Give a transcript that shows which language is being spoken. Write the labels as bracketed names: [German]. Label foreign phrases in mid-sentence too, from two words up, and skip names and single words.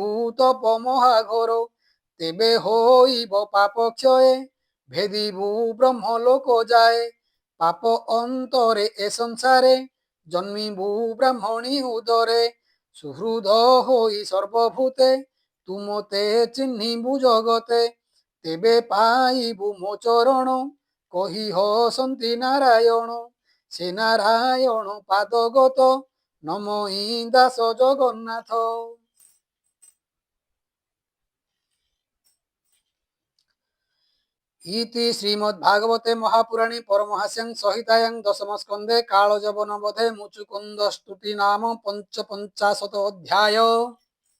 [Odia] ତପ ମହାଘୋର ତେବେ ହୋଇବ ପାପ କ୍ଷୟ ଭେଦିବୁ ବ୍ରହ୍ମଲୋକ ଯାଏ ପାପ ଅନ୍ତରେ ଏ ସଂସାରେ ଜନ୍ମିବୁ ବ୍ରାହ୍ମଣୀ ଉଦରେ ସୁହୃଦ ହୋଇ ସର୍ବଭୂତେ ତୁ ମୋତେ ଚିହ୍ନିବୁ ଜଗତେ ତେବେ ପାଇବୁ ମୋ ଚରଣ କହି ହସନ୍ତି ନାରାୟଣ ସେ ନାରାୟଣ ପାଦଗତ ନମଇ ଦାସ ଜଗନ୍ନାଥ। [Sanskrit] इति श्रीमद्भागवते महापुराणे परमहास्यां संहितायां दशमस्कन्धे कालजवनवधे मुचुकुन्दस्तुति नाम 55 अध्याय।